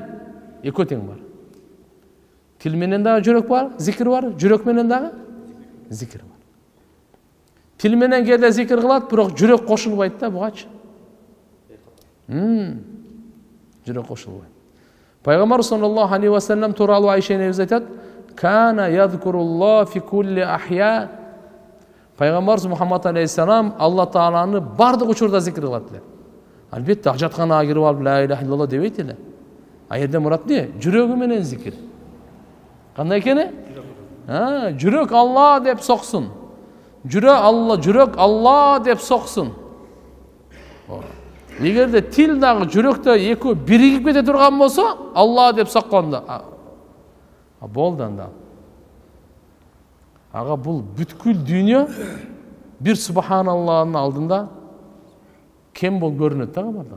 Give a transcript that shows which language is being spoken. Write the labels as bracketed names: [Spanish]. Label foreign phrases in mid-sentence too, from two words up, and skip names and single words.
[Kyrgyz] Экөө тең бар. Тил менен дагы жүрөк бар, зикир бар, жүрөк менен дагы зикир бар. Тил менен кээде зикир кылат, бирок жүрөк кошулбайт да бугачы. Жүрөк кошулбайт. Пайгамбар [Arabic] صلى الله عليه وسلم [Kyrgyz] тууралуу Айша энебиз айтат: [Arabic] "كان يذكر الله في كل أحيانه." [Kyrgyz] Пайгамбарыбыз Мухаммад алейхиссалам Алла Тааланы бардык учурда зикир кылат эле. Албетте ажатканага кирип алып [Arabic] لا إله إلا الله [Kyrgyz] дебейт эле. А жерде мурат не? Жүрөгү менен зикир. Кандай экени? [Kazakh] Жүрек Алла деп соқсын. Жүрек Алла деп соқсын. Егерде тил дағы жүректе екеуі бірігіп кете тұрған болса, Алла деп соққанда, болды анда. Аға, бұл бүткіл дүние бір Субханаллахның алдында кем бол көрінеді тағы барда.